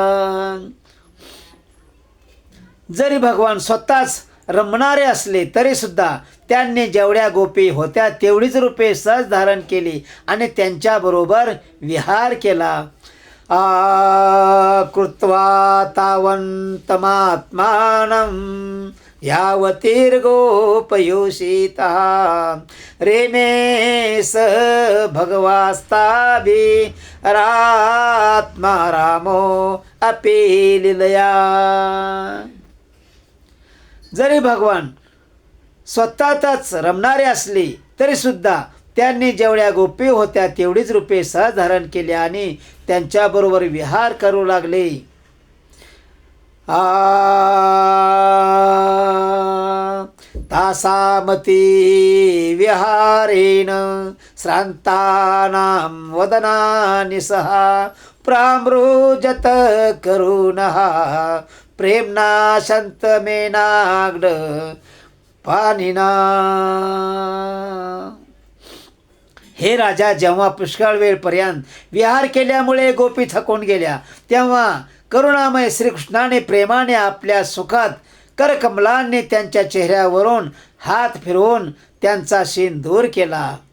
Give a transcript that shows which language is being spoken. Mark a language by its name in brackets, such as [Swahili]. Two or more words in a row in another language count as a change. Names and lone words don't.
[Marathi] जरी भगवान स्वतःच रमणारे असले तरी सुद्धा त्यांनी जेवढ्या गोपी होत्या तेवढीच रूपे सहज धारण केली आणि त्यांच्याबरोबर विहार केला. [Sanskrit] कृत्वा तावन्तमात्मानं यावतीर्गोपयोषितः रेमे स भगवास्ताभिरात्मा रामो अपि लीलया. [Marathi] जरी भगवान स्वतःच रमणारे असले तरी सुद्धा त्यांनी जेवढ्या गोपी होत्या तेवढीच रूपे सहज धारण केली आणि त्यांच्याबरोबर विहार करू लागले. [Sanskrit] तासामती विहारेण श्रांतानां वदनानि सहा प्रामृजत करुणः प्रेम्णा शन्तमेनाग्ड पानिना. [Marathi] हे राजा, जेव्हा पुष्कळ वेळपर्यंत विहार केल्यामुळे गोपी थकून गेल्या तेव्हा करुणामय श्रीकृष्णाने प्रेमाने आपल्या सुखात करकमलांनी त्यांच्या चेहऱ्यावरून हात फिरवून त्यांचा शीन दूर केला.